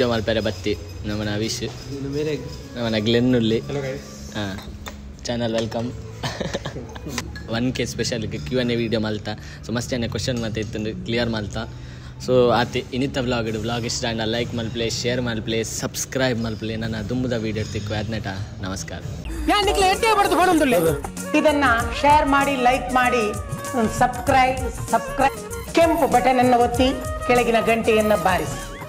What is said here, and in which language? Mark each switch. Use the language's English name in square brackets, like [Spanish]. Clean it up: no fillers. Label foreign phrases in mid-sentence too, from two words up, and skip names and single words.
[Tulu] ಮಲ್ಪೆರೆ ಬತ್ತಿ ನಮ್ಮನ ರವೀಶ್ ನಮ್ಮನ ಗ್ಲೆನ್ ಉಳ್ಳಿ ಹಾಂ [English] channel welcome 1K special Q&A video [Tulu] ಮಲ್ತಾ ಸೊ ಮಸ್ತ್ ಏನೇ ಕ್ವಶನ್ ಮತ್ತೆ ಇತ್ತು ಕ್ಲಿಯರ್ ಮಲ್ತಾ ಸೊ ಆತಿ ಇನ್ನಿತ್ತ ವ್ಲಾಗ್ ಇಷ್ಟ ಅಂಡ ಲೈಕ್ ಮಲ್ಪ್ಲೆ ಶೇರ್ ಮಲ್ಪ್ಲೆ ಸಬ್ಸ್ಕ್ರೈಬ್ ಮಲ್ಪ್ಲೆ ನನ್ನ ದುಂಬದ ವೀಡಿಯೋ ತಿಕ್ಕು ಅದನ್ನಟ ನಮಸ್ಕಾರ [Kannada] ಇದನ್ನ ಶೇರ್ ಮಾಡಿ ಲೈಕ್ ಮಾಡಿ ಸಬ್ಸ್ಕ್ರೈಬ್ ಕೆಂಪು ಬಟನ್ ಅನ್ನು ಒತ್ತಿ ಕೆಳಗಿನ ಗಂಟೆಯನ್ನು ಬಾರಿಸಿ.